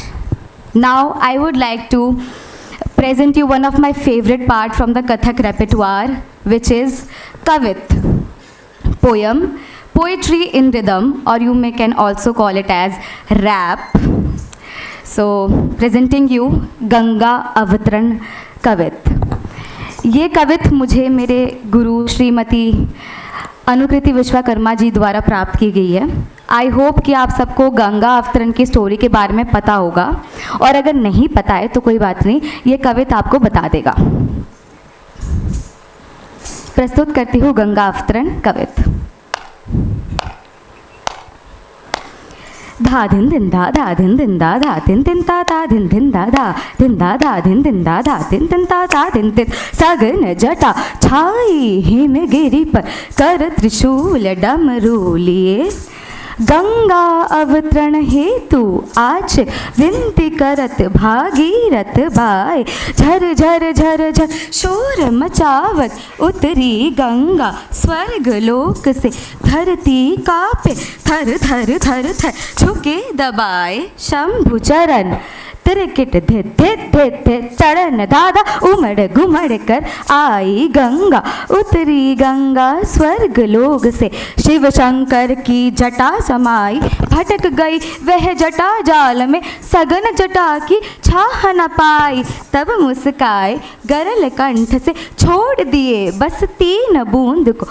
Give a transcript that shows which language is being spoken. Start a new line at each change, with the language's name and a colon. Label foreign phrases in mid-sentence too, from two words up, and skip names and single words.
English: Now, I would like to present you one of my favorite parts from the Kathak repertoire, which is Kavit, poem. Poetry in rhythm, or you can also call it as rap. So, presenting you Ganga Avatran Kavit.
Hindi: ये कवित मुझे मेरे गुरु श्रीमती अनुकृति विश्वकर्मा जी द्वारा प्राप्त की गई है.
English: I hope
Hindi: कि आप सबको गंगा अवतरण की स्टोरी के बारे में पता होगा, और अगर नहीं पता है तो कोई बात नहीं, ये कवित आपको बता देगा. प्रस्तुत करती हूँ गंगा अवतरण कवित. धा धिन धिन धा धा धिन धिन धा धा तिन तिन ता ता धिन धिन धा धा धिन धा धा धिन धिन धा धा तिन तिन ता ता धिन तिन सागन जटा छाई हिमगिरि पर कर त्रिशूल डमरू लिए गंगा अवतरण हेतु आज विनती करत भागीरथ बाय। झर झर झर झर शोर मचावत उतरी गंगा स्वर्ग लोक से। धरती कापे थर थर थर थर झुके दबाए शंभु चरण। तिरकिट धित धित धित धित चरण दादा उमड़ घुमड़ कर आई गंगा। उतरी गंगा स्वर्ग लोक से शिव शंकर की जटा समाई। भटक गई वह जटा जाल में सघन जटा की छाह न पाई। तब मुस्काए गरल कंठ से छोड़ दिए बस 3 बूंद को।